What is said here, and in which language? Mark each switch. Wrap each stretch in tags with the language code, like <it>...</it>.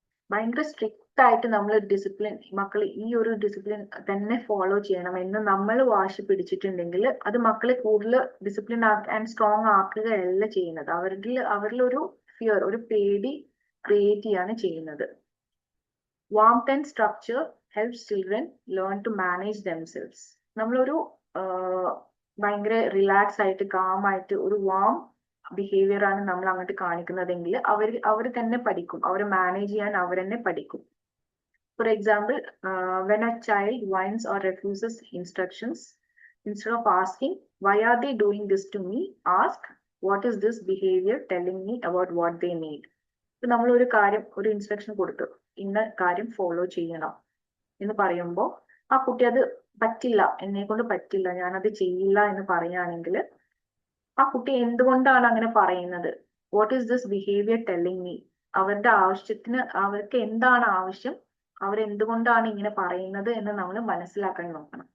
<ml>ഭയങ്കര സ്ട്രിക്റ്റ് ആയിട്ട് നമ്മൾ ഡിസിപ്ലിൻ മക്കൾ ഈ ഒരു ഡിസിപ്ലിൻ തന്നെ ഫോളോ ചെയ്യണം എന്ന് നമ്മൾ വാശി പിടിച്ചിട്ടുണ്ടെങ്കിൽ അത് മക്കളെ കൂടുതൽ ഡിസിപ്ലിൻ ആൻഡ് സ്ട്രോങ് ആക്കുകയല്ല ചെയ്യുന്നത്. അവരിലൊരു ഫിയർ, ഒരു പേടി ക്രിയേറ്റ് ചെയ്യാണ് ചെയ്യുന്നത്.</ml> <en>Warmth and structure helps children learn to manage themselves.</en> <ml>നമ്മളൊരു ഭയങ്കര റിലാക്സ് ആയിട്ട് കാം ആയിട്ട് ഒരു വാം ബിഹേവിയർ ആണ് നമ്മൾ അങ്ങോട്ട് കാണിക്കുന്നതെങ്കിൽ അവർ തന്നെ പഠിക്കും, അവർ മാനേജ് ചെയ്യാൻ അവർ തന്നെ പഠിക്കും. For example,</ml> <en>when a child whines or refuses instructions, instead of asking why are they doing this to me, ask what is this behavior telling me about what they need.</en> <ml>ഇപ്പൊ നമ്മൾ ഒരു instruction കൊടുത്തു, ഇന്ന കാര്യം follow ചെയ്യണം എന്ന് പറയുമ്പോൾ ആ കുട്ടി അത് പറ്റില്ല, എന്നെ കൊണ്ട് പറ്റില്ല, ഞാനത് ചെയ്യില്ല എന്ന് പറയുകയാണെങ്കിൽ ആ കുട്ടി എന്തുകൊണ്ടാണ് അങ്ങനെ പറയുന്നത്,</ml> <en>what is this behaviour telling me,</en> <ml>അവരുടെ ആവശ്യത്തിന് അവർക്ക് എന്താണ് ആവശ്യം, അവരെന്തുകൊണ്ടാണ് ഇങ്ങനെ പറയുന്നത് എന്ന് നമ്മൾ മനസ്സിലാക്കാൻ നോക്കണം.</ml>